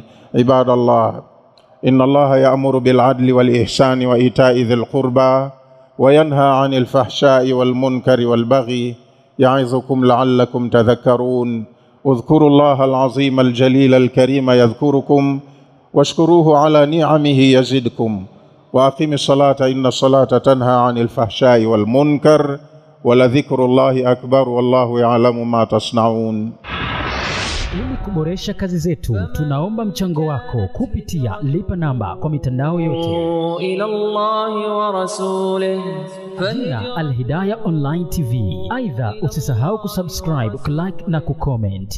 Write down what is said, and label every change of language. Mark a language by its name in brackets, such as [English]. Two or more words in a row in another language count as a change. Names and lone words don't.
[Arabic] عباد الله، إن الله يأمر بالعدل والإحسان وإيتاء ذي القربى وينهى عن الفحشاء والمنكر والبغي، يعظكم لعلكم تذكرون. اذكروا الله العظيم الجليل الكريم يذكركم، واشكروه على نعمه يزدكم، وأقم الصلاة إن الصلاة تنهى عن الفحشاء والمنكر، ولذكر الله أكبر والله يعلم ما تصنعون. [Swahili] Ili kuboresha kazi zetu, tunaomba mchango wako kupitia lipa namba kwa mitandao yote. [Arabic] إلى الله ورسوله [Swahili] Jina Al-Hidayah Online TV. Aidha, usisahau kusubscribe, kulike na kucomment.